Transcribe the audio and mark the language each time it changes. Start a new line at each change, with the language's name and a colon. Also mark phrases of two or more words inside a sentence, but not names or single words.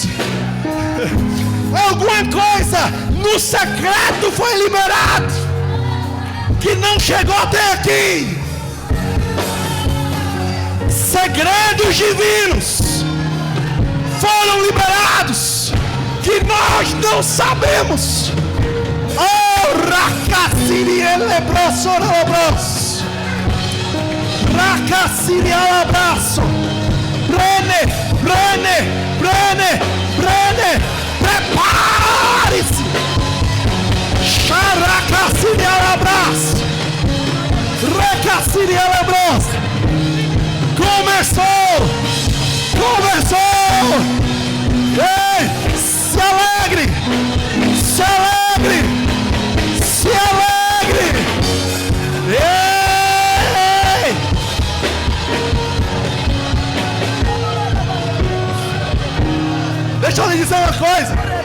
Portuguese: Alguma coisa no secreto foi liberado que não chegou até aqui. Segredos divinos foram liberados que nós não sabemos. Oh, Racaciri elebroso alabros, Racaciri alabraço, Brene, Brene, Brene, Brene, prepare-se. Xaracaciri alabraço, Recaciri alabros. Começou! Começou! Ei! Se alegre! Se alegre! Se alegre! Ei! Deixa eu lhe dizer uma coisa.